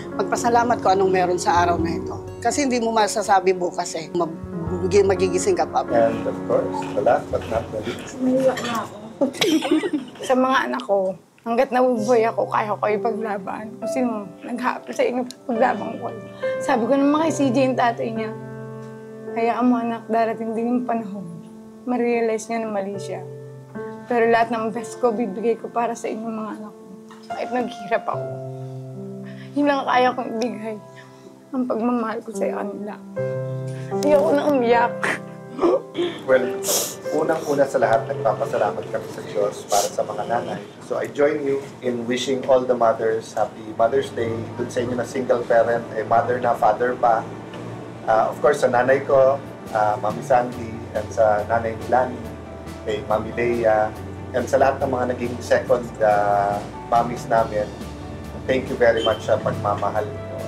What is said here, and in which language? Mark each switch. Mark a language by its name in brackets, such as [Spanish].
[Filipino] Magpasalamat ko anong meron sa araw na ito. Kasi hindi mo masasabi bukas eh. Magigising ka pa. [English] And of course, the last but not the least, [Filipino] Sa mga anak ko, hanggat nabubuhay ako, kaya ko ipaglaban. Kung sino nag-happy sa inyo, paglaban ko. Sabi ko naman kay CJ yung tatay niya, hayaan mo anak, darating din yung panahon. Ma-realize niya na mali siya. Pero lahat ng best ko, bibigay ko para sa inyong mga anak ko. Kahit naghihirap ako. Yun lang kaya kong ibigay. Ang pagmamahal ko sa kanila. Ayoko na umiyak. well, unang-una sa lahat, nagpapasalamat kami sa Diyos para sa mga nanay. [English] So I join you in wishing all the mothers Happy Mother's Day. [Filipino] Dun sa inyo na single parent, mother na, father pa. Of course, sa nanay ko, Mami Sandy, and sa nanay ni Lani, kay Mami Leia, and sa lahat ng mga naging second mommies namin, [English] thank you very much [Filipino] sa pagmamahal niyo.